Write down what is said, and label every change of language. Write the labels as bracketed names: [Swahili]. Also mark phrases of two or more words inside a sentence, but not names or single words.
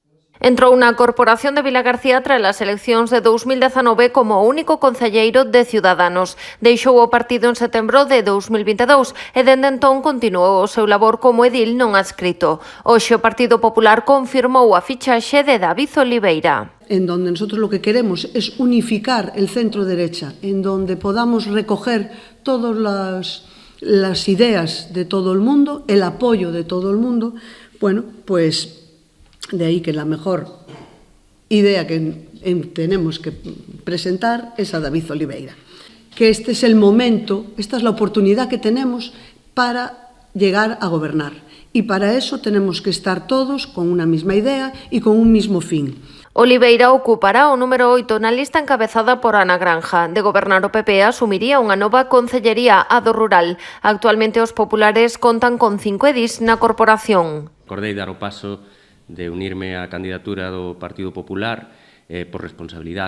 [Galician] Entrou na Corporación de Vilagarcía tras as eleccións de 2019 como o único concelleiro de Ciudadanos. Deixou o partido en setembro de 2022 e dende entón continuou o seu labor como edil non adscrito. Hoxe o Partido Popular confirmou a fichaxe de David Oliveira. [Spanish] En donde nosotros lo que queremos es unificar el centro derecha, en donde podamos recoger todas las ideas de todo el mundo, el apoyo de todo el mundo. Bueno, pues de ahí que la mejor idea que tenemos que presentar es a David Oliveira. Que este es el momento, esta es la oportunidad que tenemos para llegar a gobernar. Y para eso tenemos que estar todos con una misma idea y con un mismo fin. [Galician] Oliveira ocupará o número 8 na lista encabezada por Ana Granja. De gobernar o PP asumiría unha nova concellería, a do rural. Actualmente os populares contan con 5 edis na corporación. Acordei dar o paso de unirme á candidatura do Partido Popular por responsabilidade.